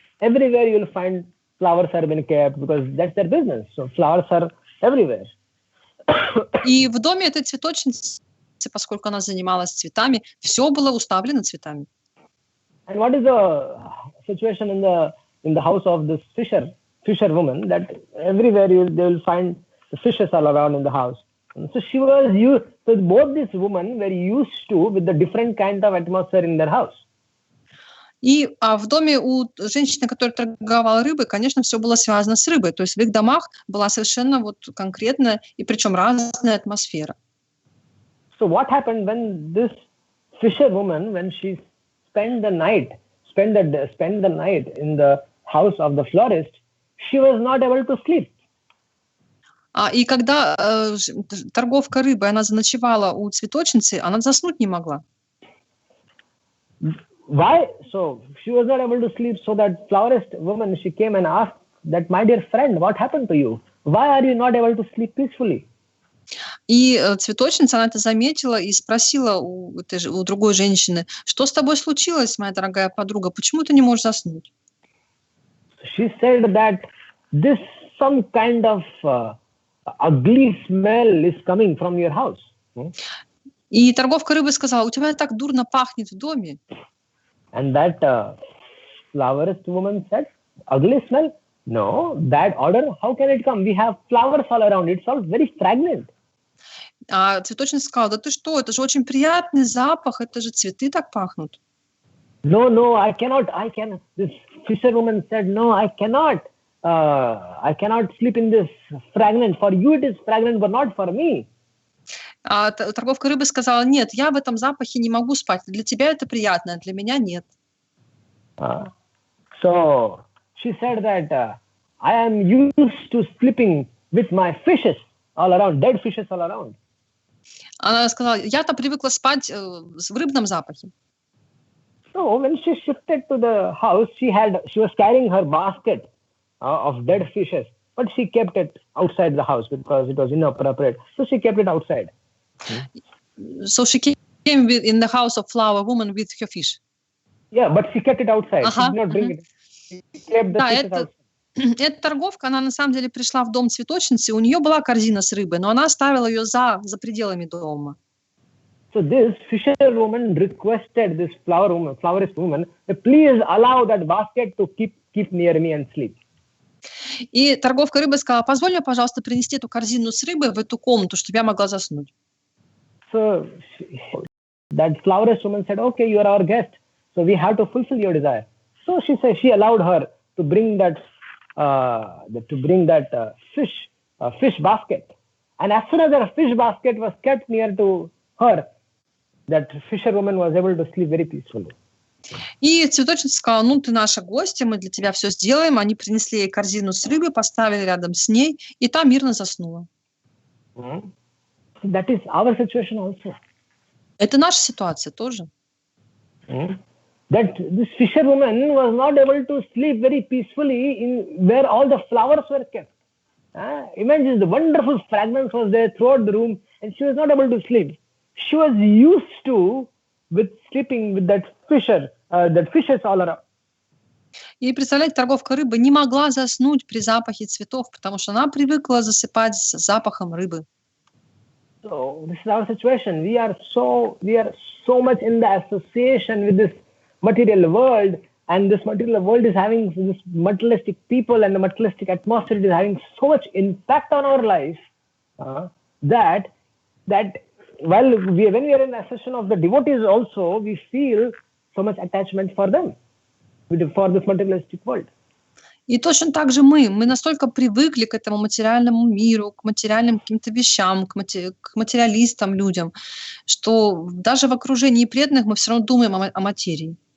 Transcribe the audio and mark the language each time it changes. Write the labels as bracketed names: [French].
[English] Everywhere you will find flowers are being kept because that's their business. So flowers are everywhere. [Russian] И в доме этой цветочницы, поскольку она занималась цветами, все было уставлено цветами. [English] And what is the situation in the house of this fisherwoman? That everywhere they will find the fishes all around in the house. And so so both these women were used to with the different kind of atmosphere in their house. [Russian] И в доме у женщины, которая торговала рыбой, конечно, все было связано с рыбой. То есть в их домах была совершенно вот конкретная и причем разная атмосфера. [English] So what happened when this fisherwoman, when she spent the night in the house of the florist, she was not able to sleep. [Russian] И когда торговка рыбой, она заночевала у цветочницы, она заснуть не могла. [English] Why? So she was not able to sleep. So that florist woman, she came and asked that, my dear friend, what happened to you? Why are you not able to sleep peacefully? [Russian] И цветочница, она это заметила и спросила у другой женщины, что с тобой случилось, моя дорогая подруга, почему ты не можешь заснуть? [English] She said that this some kind of ugly smell is coming from your house. [Russian] И торговка рыбой сказала, у тебя так дурно пахнет в доме. [English] And that florist woman said, ugly smell? No, bad odor. How can it come? We have flowers all around. It's all very fragrant. [Russian] А цветочница сказала, да ты что, это же очень приятный запах, это же цветы так пахнут. [English] No, I cannot. This fisherwoman said, no, I cannot sleep in this fragrant. For you it is fragrant, but not for me. [Russian] А торговка рыбы сказала, нет, я в этом запахе не могу спать. Для тебя это приятно, а для меня нет. [English] So she said that I am used to sleeping with my fishes all around, dead fishes all around. [Russian] Она сказала, я-то привыкла спать в рыбном запахе. [English] So when she shifted to the house, she was carrying her basket of dead fishes, but she kept it outside the house because it was inappropriate. So she kept it outside. So she came in the house of flower woman with her fish. Yeah, but she kept it outside. She did not bring it. She kept the fishes outside. [Russian] Эта торговка, она на самом деле пришла в дом цветочницы, у нее была корзина с рыбой, но она оставила ее за пределами дома. [English] So this fisherwoman requested this florist woman, please allow that basket to keep near me and sleep. [Russian] И торговка рыбой сказала, позволь мне, пожалуйста, принести эту корзину с рыбой в эту комнату, чтобы я могла заснуть. [English] So that florist woman said, okay, you are our guest, so we have to fulfill your desire. So she allowed her to bring that fish basket. And as soon as that fish basket was kept near to her, that fisherwoman was able to sleep very peacefully. [Russian] И цветочница сказала, ну, ты наша гостья, мы для тебя все сделаем. Они принесли ей корзину с рыбой, поставили рядом с ней, и та мирно заснула. [English] That is our situation also. [Russian] Это наша ситуация тоже. [English] That this fisherwoman was not able to sleep very peacefully in where all the flowers were kept. Imagine the wonderful fragrance was there throughout the room, and she was not able to sleep. She was used to with sleeping with that fishes all around. [Russian] И представляете, торговка рыбы не могла заснуть при запахе цветов, потому что она привыкла засыпать с запахом рыбы. [English] So this is our situation. We are so much in the association with this material world, and this material world is having this materialistic people and the materialistic atmosphere is having so much impact on our life that when we are in the association of the devotees also, we feel so much attachment for them, for this materialistic world. [Russian] И точно так же мы настолько привыкли к этому материальному миру, к материальным каким-то вещам, к материалистам, людям, что даже в окружении преданных мы все равно думаем о материи.